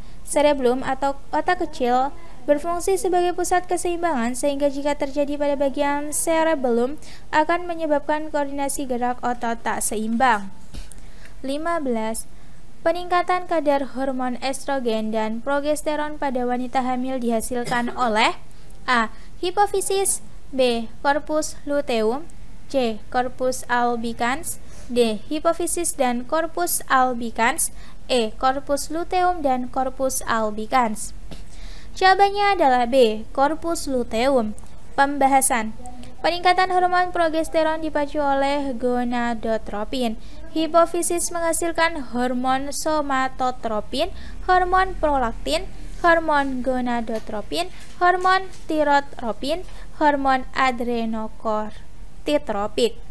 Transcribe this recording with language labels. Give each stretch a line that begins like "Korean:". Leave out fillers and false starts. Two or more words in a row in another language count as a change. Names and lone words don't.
Indonesian: Cerebellum atau otak kecil berfungsi sebagai pusat keseimbangan, sehingga jika terjadi pada bagian cerebellum akan menyebabkan koordinasi gerak otot tak seimbang. 15. Peningkatan kadar hormon estrogen dan progesteron pada wanita hamil dihasilkan oleh A. Hipofisis, B.
Latin: Corpus luteum,
Indonesian: C.
Latin: Corpus albicans, D.
Indonesian: Hipofisis dan
Latin: corpus albicans,
Indonesian: E.
Latin: Corpus luteum dan corpus albicans.
Indonesian: Jawabannya adalah B.
Latin: Corpus luteum.
Indonesian: Pembahasan. Peningkatan hormon progesteron dipacu oleh gonadotropin. Hipofisis menghasilkan hormon somatotropin, hormon prolaktin, hormon gonadotropin, hormon tirotropin, hormon adrenokortitropik.